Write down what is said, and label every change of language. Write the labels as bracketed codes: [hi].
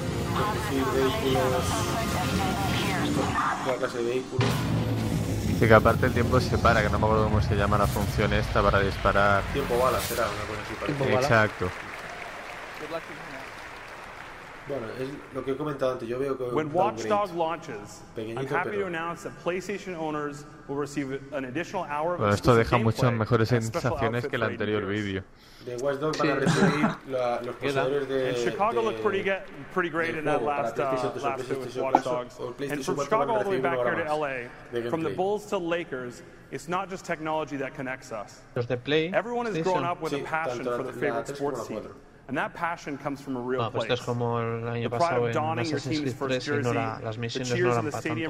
[es] conducir vehículos, toda clase de vehículos. Sí, que aparte el tiempo se para, que no me acuerdo cómo se llama la función esta para disparar. Tiempo bala, será una cosa así para que... Exacto. Bueno, es lo que he comentado antes. Yo veo que [en] when Watch Dogs launches, I'm happy to announce that PlayStation owners will receive an additional hour of... [es] Bueno, esto deja muchas mejores sensaciones que el anterior vídeo. De Watch Dogs van a recibir los poseedores de [en] Chicago look pretty great in that last with Watch Dogs. And from Chicago all the way back here to LA, from the Bulls to Lakers, it's not just technology that connects us. [es] Los de Play. [en] Everyone has grown up with a passion for the favorite sports team. And that passion comes from a real place. [es] Pues es como el año pasado en Assassin's Creed 3, las misiones no eran para tanto,